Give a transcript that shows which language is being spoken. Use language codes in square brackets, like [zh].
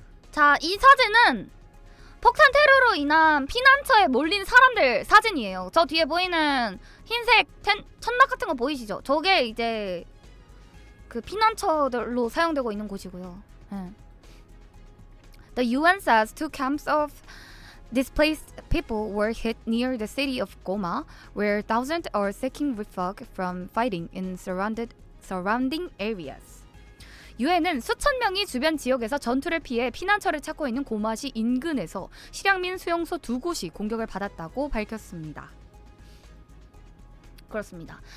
[ko] 자, 이 사진은 폭탄 테러로 인한 피난처에 몰린 사람들 사진이에요. 저 뒤에 보이는 흰색 천막 같은 거 보이시죠? 저게 이제 그 피난처들로 사용되고 있는 곳이고요. [en] The UN says two camps of Displaced people were hit near the city of Goma, where thousands are seeking refuge from fighting in surrounding areas. [ko] 유엔은 수천 명이 주변 지역에서 전투를 피해 피난처를 찾고 있는 고마시 인근에서 실향민 수용소 2곳이 공격을 받았다고 밝혔습니다. 그렇습니다.